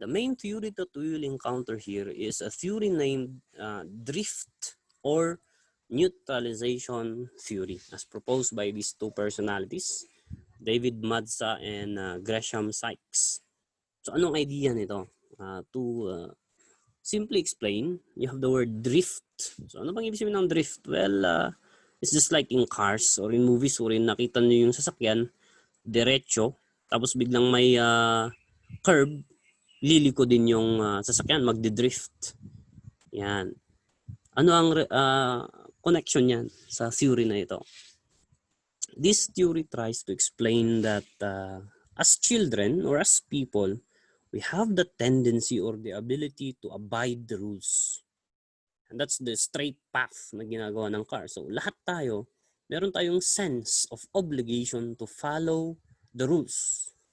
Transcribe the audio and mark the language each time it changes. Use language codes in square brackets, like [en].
[en] The main theory that we will encounter here is a theory named drift or neutralization theory, as proposed by these two personalities, David Madsa and Gresham Sykes. So [tl] anong idea nito? [en] To simply explain, you have the word drift. [tl] So ano bang ibig sabihin ng drift? Well, [en] it's just like in cars or in movies wherein [tl] nakita nyo yung sasakyan, diretso, tapos biglang may curve, liliko din yung sasakyan, magdi-drift. Yan. Ano ang connection niyan sa theory na ito? [en] This theory tries to explain that as children or as people, we have the tendency or the ability to abide the rules. And that's the straight path [tl] na ginagawa ng car. [en] So [tl] lahat tayo, meron tayong [en] sense of obligation to follow the rules.